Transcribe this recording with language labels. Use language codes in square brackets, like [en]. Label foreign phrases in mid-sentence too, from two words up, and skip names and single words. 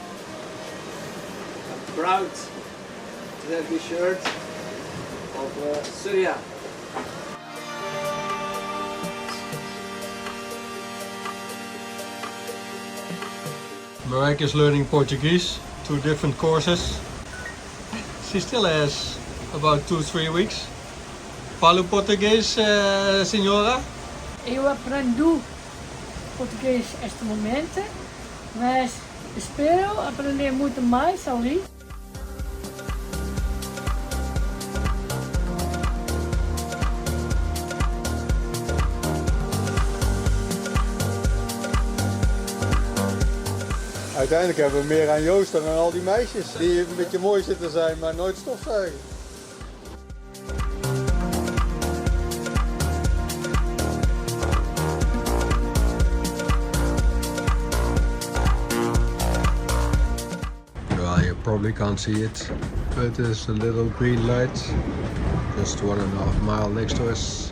[en] I'm proud to have this shirt of Syria. Marek is learning Portuguese, 2 different courses. She still has about 2-3 weeks. [pt] Falo português, senhora? Eu aprendo português este momento, mas espero aprender muito mais ali. [nl] Uiteindelijk hebben we meer aan Joost dan aan al die meisjes die een beetje mooi zitten zijn, maar nooit stofzuigen. [en] Well, you probably can't see it, but there's a little green light just 1.5 miles next to us.